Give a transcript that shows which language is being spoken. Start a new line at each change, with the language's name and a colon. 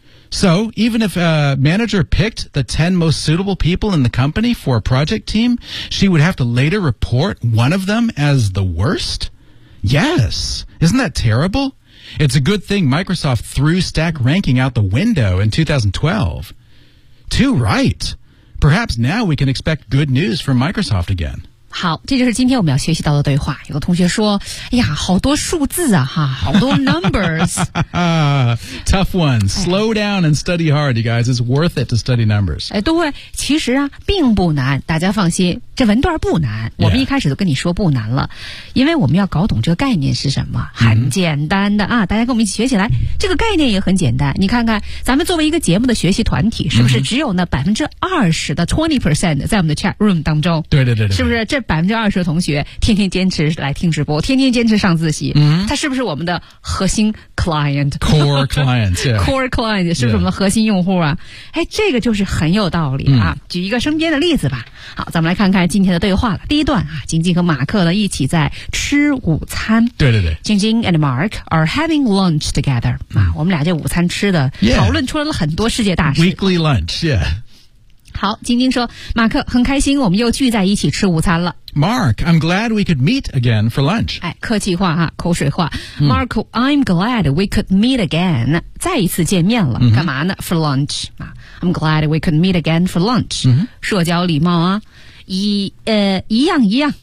English: So, even if a manager picked the 10 most suitable people in the company for a project team, she would have to later report one of them as the worst? Yes. Isn't that terrible? It's a good thing Microsoft threw stack ranking out the window in 2012. Too right. Perhaps now we can expect good news from Microsoft again.
Chinese: 好，这就是今天我们要学习到的对话。有个同学说，哎呀，好多数字啊，哈，好多 numbers.
English: Tough one. Slow down and study hard, you guys. It's worth it to study numbers.
Chinese: 哎，对，其实啊，并不难，大家放心，这文段不难。我们一开始都跟你说不难了，因为我们要搞懂这个概念是什么，很简单的啊，大家跟我们一起学起来。这个概念也很简单，你看看，咱们作为一个节目的学习团体，是不是只有那20%的 20% 在我们的 chat room 当中？对对对对，是不是？这20%的同学天天坚持来听直播，天天坚持上自习，他是不是我们的核心 client?
English: Core client,、yeah. Core client,
Chinese: 是不是我们的核心用户啊、yeah. 哎，这个就是很有道理啊。举一个身边的例子吧。好，咱们来看看今天的对话了。第一段啊，晶晶和马克呢一起在吃午餐。对对对。
English: 晶晶 and Mark are having lunch together.、
Chinese: 我们俩这午餐吃的、
English: yeah.
Chinese: 讨论出来了很多世界大事。
English: Weekly lunch, yeah.
Chinese: 好，晶晶说，马克，很开心我们又聚在一起吃午餐了。
English: Mark, I'm glad we could meet again for lunch.
Chinese: 哎，客气话哈，口水话。
English: Mark, I'm glad we could meet again.
Chinese: 再一次见面了，干嘛呢 ？
English: For lunch. I'm glad we could meet again for lunch.
Chinese: 社交礼貌啊，一样一样。